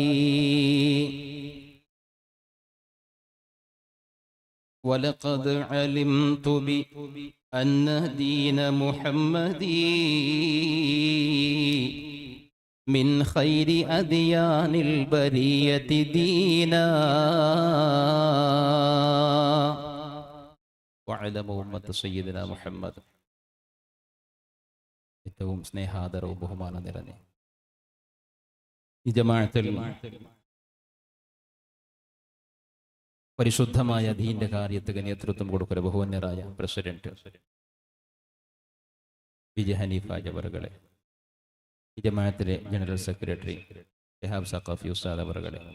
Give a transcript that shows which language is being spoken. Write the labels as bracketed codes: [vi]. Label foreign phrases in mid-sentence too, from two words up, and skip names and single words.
[ar] ولقد علمت بأن دين محمد من خير أديان البرية دينا وعلم أمة سيدنا محمد [ml] ഏറ്റവും സ്നേഹാദരവും ബഹുമാനം നിറഞ്ഞ ഈ ജമാഅത്തിൽ പരിശുദ്ധമായ ദീന്റെ കാര്യത്തിന് നേതൃത്വം കൊടുക്കുന്ന ബഹുവന്യരായ പ്രസിഡന്റ് വിജയ ഹനീഫ അവറുകളെ, ഈ ജമാഅത്തിലെ ജനറൽ സെക്രട്ടറി ഷിഹാബ് സഖാഫി ഉസ്താദ് അവറുകളെ,